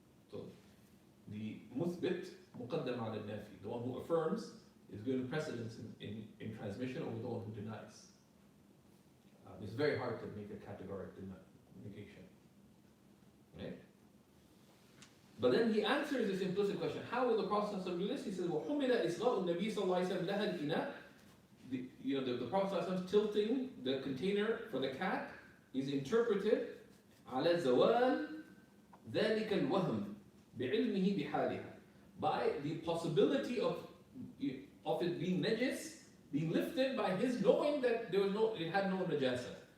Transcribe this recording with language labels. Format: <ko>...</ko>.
<en>So the muthbit muqaddam ala nafi, the one who affirms is given precedence in transmission over the one who denies. It's very hard to make a categorical negation. Right? But then he answers this implicit question. How will the Prophet do this? He says,</en> <ar>وَحُمِلَ إِصْغَاءُ النَّبِي صلى الله عليه وسلم لَهَا الْإِنَاءِ.</ar> <en>The Prophet tilting the container for the cat is interpreted</en> <ar>على زوال ذلك الوهم بعلمه بحالها,</ar> <en>by the possibility of it being najis being lifted by his knowing that it had no najasa.</en>